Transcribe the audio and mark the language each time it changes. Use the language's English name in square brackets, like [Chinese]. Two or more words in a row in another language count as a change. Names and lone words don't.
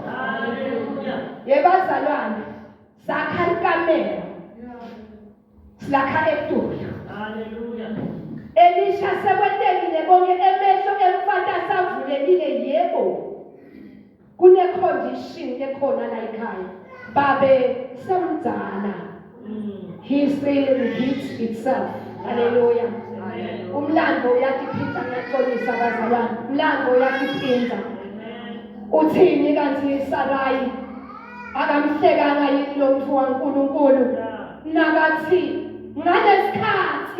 [Swati] Yebazalwane sakha ikamela. Silakha etulo. Elisha sekwentekile konke emehlo emfati asavulekile yebo. Kune condition ekhona la ekhaya. Babe semdzala. [English] History repeats itself. [Swati] Hallelujah. Umlando uyatiphinda ngeqolisa bazalwane. Umlando uyatiphinda. Uthini kanti Sarai akamhlekanga yini lo mfu waNkulunkulu? Nakathi ngalesikhathi.